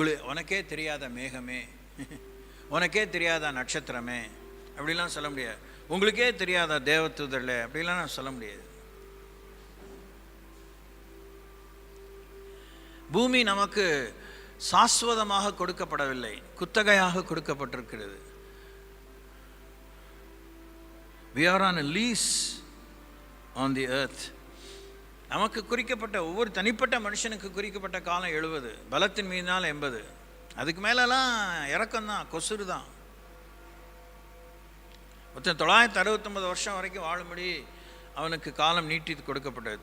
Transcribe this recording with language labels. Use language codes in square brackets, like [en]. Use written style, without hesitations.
[ta] உனக்கே தெரியாத மேகமே, உனக்கே தெரியாத நட்சத்திரமே அப்படிலாம் சொல்ல முடியாது. உங்களுக்கே தெரியாத தேவதூதர்களே அப்படிலாம் நான் சொல்ல முடியாது. பூமி நமக்கு சாஸ்வதமாக கொடுக்கப்படவில்லை, குத்தகையாக கொடுக்கப்பட்டிருக்கிறது. [en] we are on a lease on the earth. [ta] நமக்கு குறிக்கப்பட்ட ஒவ்வொரு தனிப்பட்ட மனுஷனுக்கு குறிக்கப்பட்ட காலம் 70, பலத்தின் மீதினால் 80. அதுக்கு மேலெல்லாம் இறக்கம்தான், கொசுறு தான். மொத்தம் 969 வருஷம் வரைக்கும் வாழும்படி அவனுக்கு காலம் நீட்டி கொடுக்கப்பட்டது.